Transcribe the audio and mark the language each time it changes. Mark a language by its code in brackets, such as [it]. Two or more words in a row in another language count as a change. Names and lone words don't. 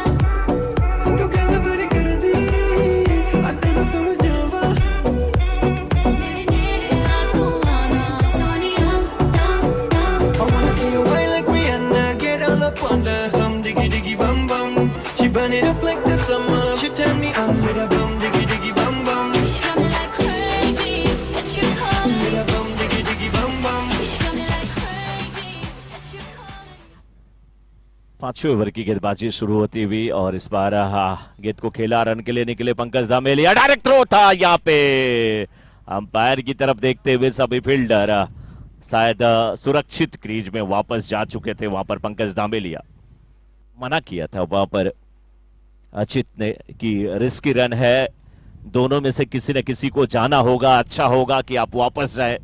[pa] ਤੂੰ ਗੱਲ ਬੜੀ ਕਰ ਦੀ, ਆ ਤੈਨੂੰ ਸਮਝਾਵਾਂ। ਨੇੜੇ ਨੇੜੇ ਆ ਤੂੰ ਆਨਾ ਸੋਨੀਆ, [en] I wanna see you wine like Rihanna, get all up on the hum, diggy diggy bum bum. She burn it up like the summer. She turn me on with a bum, diggy diggy bum bum. you got me like crazy, get you calling me. With a bum, diggy diggy bum bum. You got me like crazy, get you calling me. [hi] 5वें ओवर की गेंदबाजी शुरू होती हुई और इस बार गेंद को खेला, रन के लिए निकले पंकज धामेलिया, डायरेक्ट थ्रो था यहाँ पे। अंपायर की तरफ देखते हुए सभी फील्डर शायद सुरक्षित क्रीज में वापस जा चुके थे। वहां पर पंकज धामेलिया मना किया था वहां पर अचित ने कि रिस्की रन है, दोनों में से किसी न किसी को जाना होगा, अच्छा होगा कि आप वापस जाए।